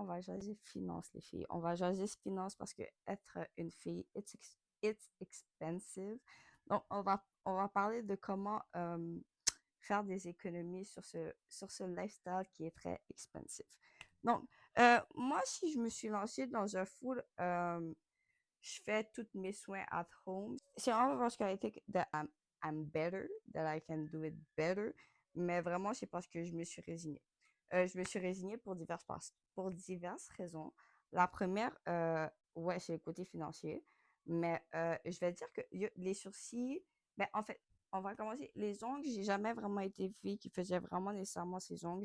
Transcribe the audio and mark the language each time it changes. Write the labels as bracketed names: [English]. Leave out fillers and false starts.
[French] On va jaser finance, les filles. On va jaser finance parce que être une fille, [English] it's expensive. [French] Donc, on va parler de comment faire des économies sur ce lifestyle qui est très expensive. Donc, moi, si je me suis lancée dans un full, je fais tous mes soins [English] at home. [French] C'est vraiment parce que [English] I think that I'm better, that I can do it better. [French] Mais vraiment, c'est parce que je me suis résignée. Je me suis résignée pour diverses raisons. La première, ouais, c'est le côté financier. Mais je vais dire que les sourcils, ben, en fait, on va commencer. Les ongles, j'ai jamais vraiment été fille qui faisait vraiment nécessairement ses ongles.